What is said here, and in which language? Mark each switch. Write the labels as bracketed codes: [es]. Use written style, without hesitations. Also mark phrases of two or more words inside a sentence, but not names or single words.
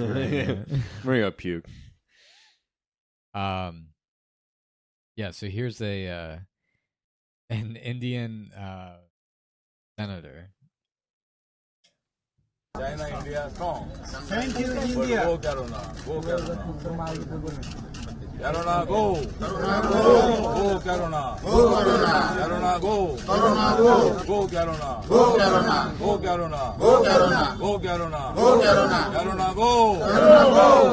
[en] I'm gonna go puke. Yeah. So here's a an Indian senator. China, India, strong. Thank you, But India. go Corona. Go Corona. Corona, go. Corona, go. Go Corona. Go, Corona. Corona, go. Corona, go. Go Corona. Go, Corona. Go Corona. Go, Corona. Go Corona. Go, Corona. Corona, go. Corona, go.